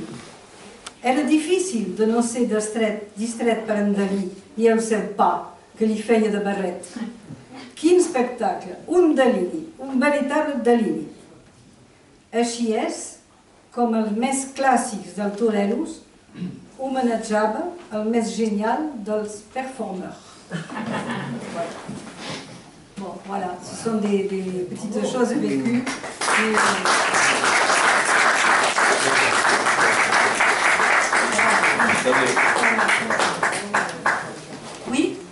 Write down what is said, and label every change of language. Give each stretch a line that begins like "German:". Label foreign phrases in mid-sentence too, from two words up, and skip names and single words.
Catalan: Era difícil de no ser distret per en Dalí i el seu pa, que li feia de barret. Quin espectacle, un deliri, un veritable deliri. Així és com els més clàssics dels toreros homenatjava el més genial dels performeurs.
French: Bon, voilà, ce sont des petites choses vécues. Oui?